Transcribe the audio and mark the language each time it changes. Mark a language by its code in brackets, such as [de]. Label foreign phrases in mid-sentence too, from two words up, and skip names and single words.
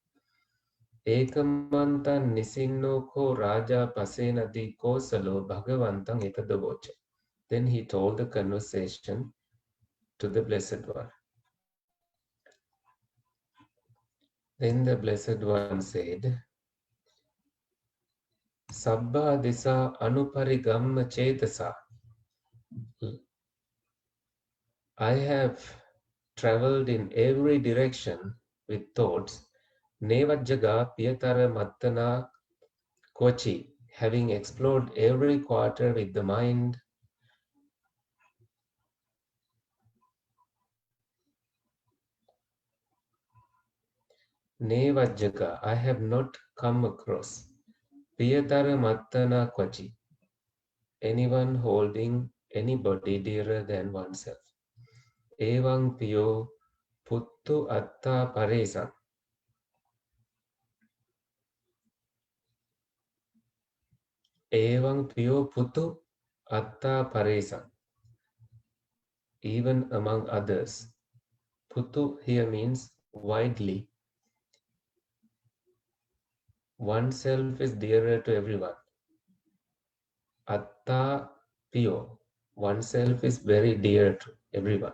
[pi] Ekamantan nisinno ko Raja Pasenadi Kosalo Bhagavantang etadavocha. [en] Then he told the conversation to the Blessed One. Then the Blessed One said, [pi] Sabba disa anuparigamma chetasa. [en] I have traveled in every direction with thoughts. [pi] Nevajjaga Piyatara Mattana Kochi, [en] having explored every quarter with the mind. Nevajjaga, I have not come across. [pi] Piyatara Mattana Kochi, [en] anyone holding anybody dearer than oneself. [pi] Evang Piyo Puttu Atta Paresan. Evang Piyo Puttu Atta Paresan. [en] Even among others. Puttu here means widely. Oneself is dearer to everyone. [pi] Atta Piyo. [en] Oneself is very dear to everyone.